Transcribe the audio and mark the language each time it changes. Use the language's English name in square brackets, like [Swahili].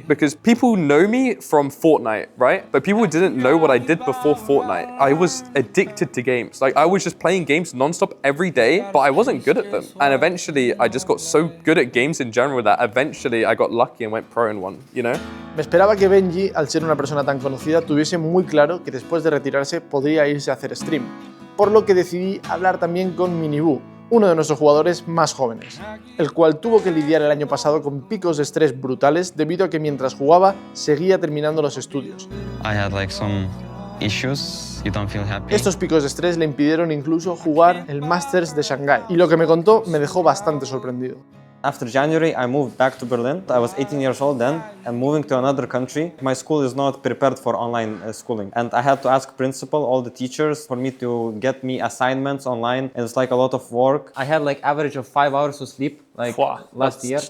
[English] Because people know me from Fortnite, right? But people didn't know what I did before Fortnite. I was addicted to games. Like, I was just playing games non-stop every day, but I wasn't good at them. And eventually, I just got so good at games in general that eventually I got lucky and went pro in one, you know? [Spanish] Me esperaba que Benji, al ser una persona tan conocida, tuviese muy claro que después de retirarse podría irse a hacer stream, por lo que decidí hablar también con Miniboo, uno de nuestros jugadores más jóvenes, el cual tuvo que lidiar el año pasado con picos de estrés brutales debido a que mientras jugaba seguía terminando los estudios. [English] I had like some issues, you don't feel happy. [Spanish] Estos picos de estrés le impidieron incluso jugar el Masters de Shanghái, y lo que me contó me dejó bastante sorprendido. [English] After January, I moved back to Berlin. I was 18 years old then, and moving to another country, my school is not prepared for online schooling. And I had to ask principal, all the teachers, for me to get me assignments online, and it's like a lot of work. I had like average of 5 hours of sleep, like last year.